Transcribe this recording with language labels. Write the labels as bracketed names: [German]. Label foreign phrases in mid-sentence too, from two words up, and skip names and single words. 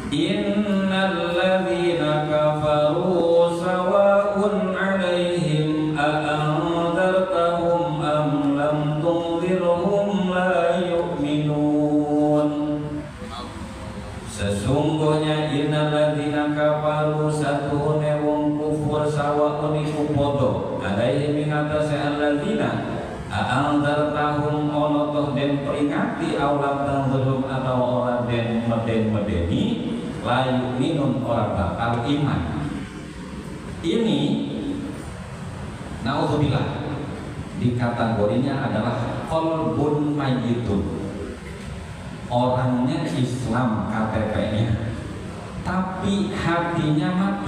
[Arabic] إن الذين كفروا سواء عليهم أأنذرتهم أم لم تنذرهم لا يؤمنون. [Javanese] Sesungguhnya [Arabic] إن الذين كفروا [Javanese] satuhune wong kufur sawa'un iku padha 'alaihim ing atase [Arabic] الذين أأنذرتهم [Javanese] ono toh den peringati [Arabic] أو لم تنذرهم [Javanese] atau ora den medeni [Arabic] لا يؤمنون [Javanese] ora bakal iman. [Indonesian] Ini naudzubillah di kategorinya adalah [Arabic] قلب ميت. [Indonesian] Orangnya Islam KTP-nya tapi hatinya mati.